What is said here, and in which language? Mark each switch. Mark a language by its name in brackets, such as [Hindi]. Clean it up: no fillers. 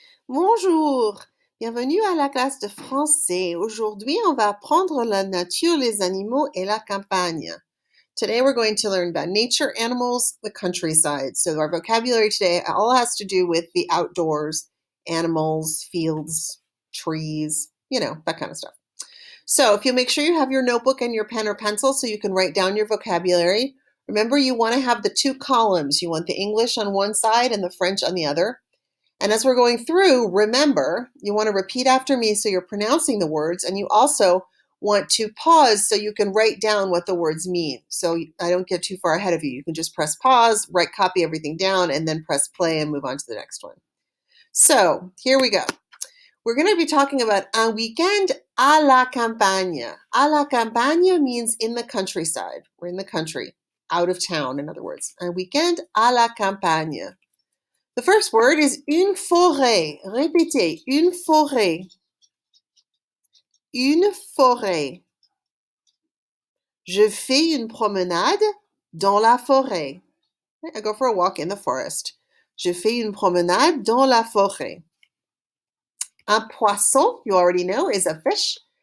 [French] Bonjour, bienvenue à la classe de français. Aujourd'hui, on va apprendre la nature, les animaux et la campagne. [English] Today, we're going to learn about nature, animals, the countryside. So our vocabulary today all has to do with the outdoors, animals, fields, trees, that kind of stuff. So if you make sure you have your notebook and your pen or pencil so you can write down your vocabulary. Remember, you want to have the two columns. You want the English on one side and the French on the other. And as we're going through, remember, you want to repeat after me so you're pronouncing the words, and you also want to pause so you can write down what the words mean. So I don't get too far ahead of you. You can just press pause, copy everything down, and then press play and move on to the next one. So here we go. We're going to be talking about [French] un weekend à la campagne. À la campagne [English] means in the countryside. We're in the country, out of town, in other words. [French] Un weekend à la campagne. [English] The first word is [French] une forêt. Répétez, une forêt. Une forêt. Je fais une promenade dans la forêt. [English] I go for a walk in the forest. [French] Je fais une promenade dans la forêt. Un poisson, [English] you already know, is a fish.